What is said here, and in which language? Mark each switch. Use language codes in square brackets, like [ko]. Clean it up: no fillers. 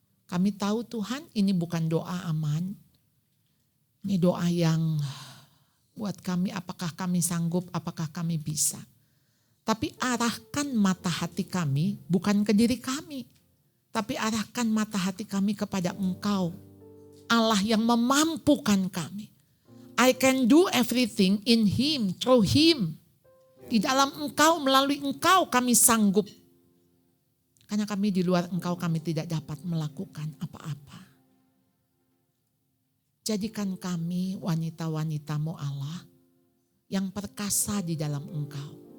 [id] Kami tahu Tuhan ini bukan doa aman. Ini doa yang buat kami apakah kami sanggup, apakah kami bisa. Tapi arahkan mata hati kami bukan ke diri kami. Tapi arahkan mata hati kami kepada Engkau. Allah yang memampukan kami. [en] I can do everything in Him, through Him. [id] Di dalam Engkau, melalui Engkau kami sanggup. Karena kami di luar Engkau kami tidak dapat melakukan apa-apa. Jadikan kami wanita-wanita-Mu Allah yang perkasa di dalam Engkau.